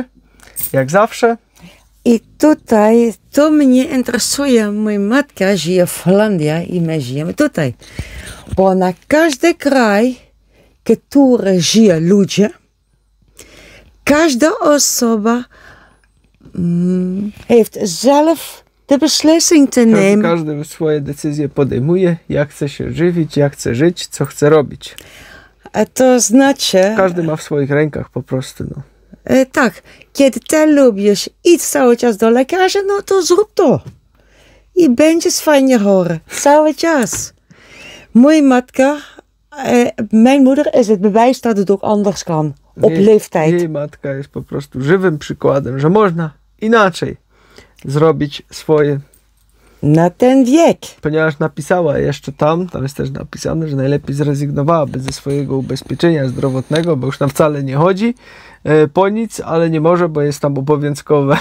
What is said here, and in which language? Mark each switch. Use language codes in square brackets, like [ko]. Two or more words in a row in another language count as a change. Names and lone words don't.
[pl] Jak zawsze. I tutaj, to mnie interesuje, moja matka żyje w Holandii i my żyjemy tutaj. Bo na każdy kraj, który żyje ludzie, każda osoba [nl] heeft zelf de beslissing te nemen. [pl] Każdy swoje decyzje podejmuje, jak chce się żywić, jak chce żyć, co chce robić. A to znaczy... Każdy ma w swoich rękach po prostu, no. Tak, kiedy ty lubisz iść cały czas do lekarza, no to zrób to. I będziesz fajnie chory. Cały czas. Moja matka, [nl] mijn moeder is het bewijs dat het ook anders kan. Op leeftijd. [pl] Jej matka jest po prostu żywym przykładem, że można inaczej zrobić swoje. Na ten wiek. Ponieważ napisała jeszcze tam jest też napisane, że najlepiej zrezygnowałaby ze swojego ubezpieczenia zdrowotnego, bo już tam wcale nie chodzi po nic, ale nie może, bo jest tam obowiązkowe.